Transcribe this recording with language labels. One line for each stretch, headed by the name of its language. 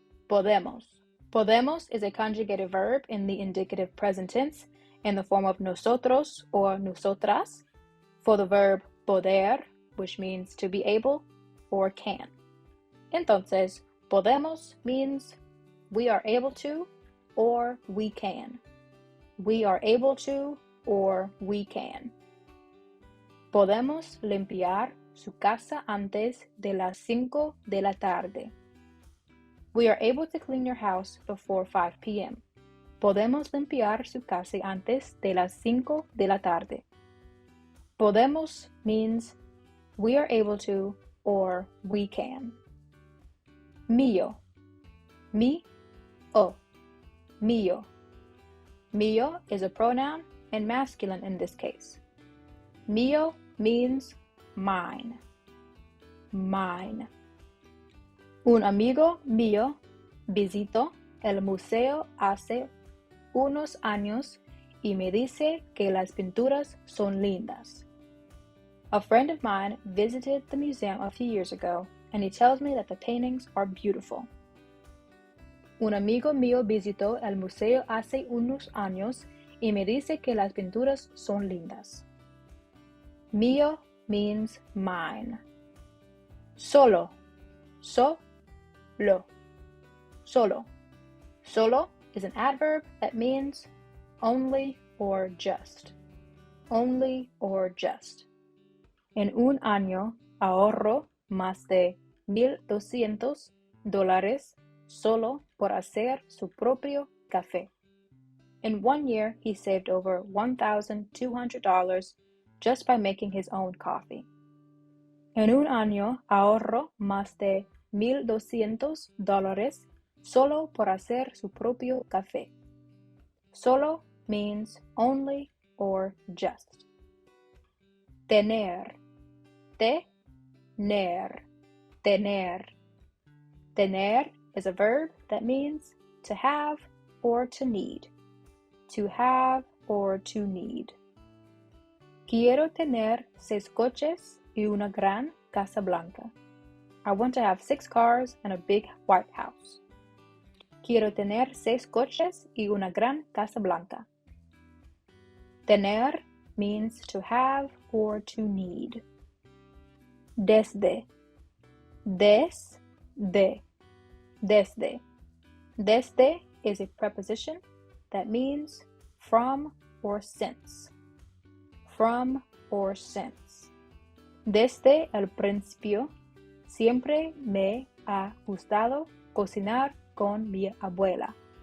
English: Podemos. Podemos is a conjugated verb in the indicative present tense in the form of nosotros or nosotras for the verb poder, which means to be able or can.
Spanish: Entonces,
English: podemos means we are able to or we can. We are able to or we can.
Spanish: Podemos limpiar su casa antes de las 5 de la tarde.
English: We are able to clean your house before 5 p.m.
Spanish: Podemos limpiar su casa antes de las 5 de la tarde.
English: Podemos means we are able to or we can. Mío. Mi-o. Mío. Mío is a pronoun and masculine in this case. Mío means mine. Mine.
Spanish: Un amigo mío visitó el museo hace unos años y me dice que las pinturas son lindas.
English: A friend of mine visited the museum a few years ago and he tells me that the paintings are beautiful.
Spanish: Un amigo mío visitó el museo hace unos años y me dice que las pinturas son lindas.
English: Mío means mine. Solo. Solo. Solo. Solo is an adverb that means only or just. Only or just.
Spanish: En un año ahorro más de $1,200 solo por hacer su propio café.
English: In 1 year, he saved over $1,200 just by making his own coffee.
Spanish: En un año ahorro más de $1,200 solo por hacer su propio café.
English: Solo means only or just. Tener.
Spanish: Tener. Tener.
English: Tener is a verb that means to have or to need. To have or to need.
Spanish: Quiero tener 6 coches y una gran casa blanca.
English: I want to have 6 cars and a big white house.
Spanish: Quiero tener 6 coches y una gran casa blanca.
English: Tener means to have or to need. Desde. Desde. Desde. Desde is a preposition that means from or since. From or since.
Spanish: Desde el principio, siempre me ha gustado cocinar con mi abuela.